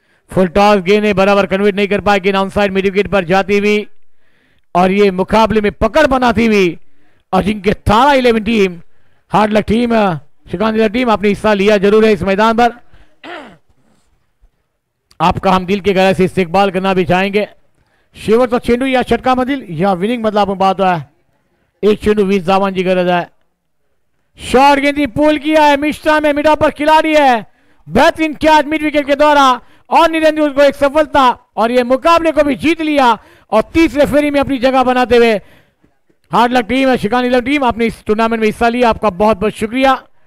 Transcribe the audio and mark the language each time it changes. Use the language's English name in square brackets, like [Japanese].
[Hindi] Full toss गेंद बराबर convert नहीं कर पाए, गेंद ऑन साइड मिड विकेट पर जाती हुई और ये मुकाबले में पकड़ बनाती हुई अजिंक्य थारा 11 team, hard luck team, शिकांत team आपने हिस्सा लिया जरूर है इस मैदान पर, आपका हम दिल के गहराई से इस्तेकबाल करना भी चाहेंगे। [Marathi] शेवटचा चेंडू या षटकामधील या विनिंग मधला आपण पाहतोय, 1 चेंडू 20 धावांची [Hindi] की गरज है। शॉर्ट गेंद पुल किया है, मिश्रा में मिडा पर खिलाड़ी है, बेहतरीन कैच मिड विकेट के द्वारा और निरंजन को एक सफलता और ये मुकाबले को भी जीत लिया और तीसरे फेरी में अपनी जगह बनाते हुए हार्ड लक टीम है, शिकानी टीम आपने इस टूर्नामेंट में हिस्सा लिया, आपका बहुत बहुत शुक्रिया।